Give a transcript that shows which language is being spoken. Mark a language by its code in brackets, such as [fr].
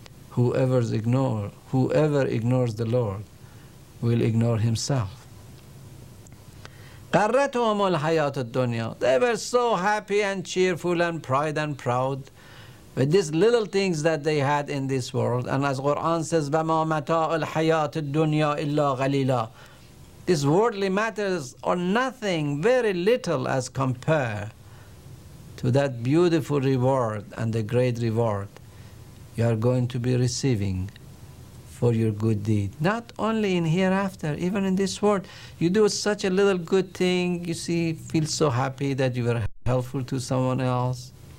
[en] Whoever ignores the Lord will ignore himself. [ar] غَرَّتْهُمُ الْحَيَاةُ الدُّنْيَا. [en] They were so happy and cheerful and proud with these little things that they had in this world. And as Quran says, [ar] وَمَا مَتَاعُ الْحَيَاةِ الدُّنْيَا إِلَّا غَلِيلًا. [en] These worldly matters are nothing, very little as compared to that beautiful reward and the great reward you are going to be receiving for your good deed. Not only in hereafter, even in this world. You do such a little good thing, you see, feel so happy that you were helpful to someone else.